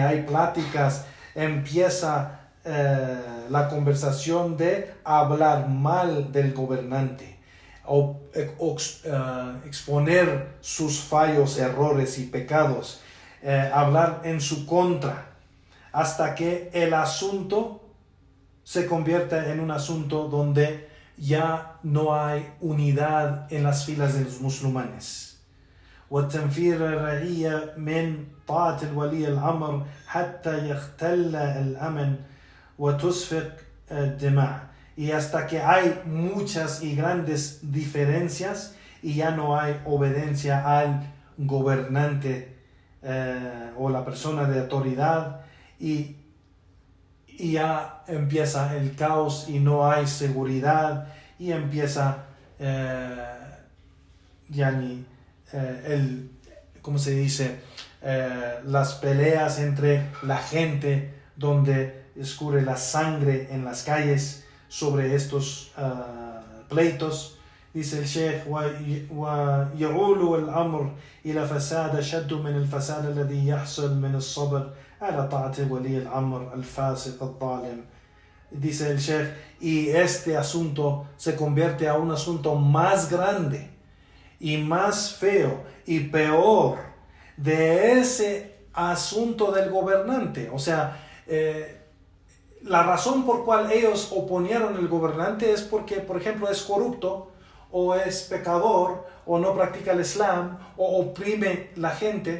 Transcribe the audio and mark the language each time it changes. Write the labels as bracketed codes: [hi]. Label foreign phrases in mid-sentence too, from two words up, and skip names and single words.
[es] hay pláticas, empieza la conversación de hablar mal del gobernante o exponer sus fallos, errores y pecados, hablar en su contra, hasta que el asunto se convierta en un asunto donde ya no hay unidad en las filas de los musulmanes. [ar] والتنفير الرعية من طاعة الولي الأمر حتى يختل الأمن وتسفك الدماء. [es] Y hasta que hay muchas y grandes diferencias y ya no hay obediencia al gobernante o la persona de autoridad, y ya empieza el caos y no hay seguridad, y empieza ¿cómo se dice? las peleas entre la gente, donde escurre la sangre en las calles sobre estos pleitos. Dice el Sheikh: [ar] ويعول الأمر إلى فساد شد من الفساد الذي يحصل من الصبر على طاعة ولي الأمر الفاسق الظالم. [es] Dice el Sheikh, y este asunto se convierte a un asunto más grande y más feo y peor de ese asunto del gobernante. O sea, la razón por cual ellos oponieron al gobernante es porque, por ejemplo, es corrupto, o es pecador, o no practica el Islam, o oprime la gente.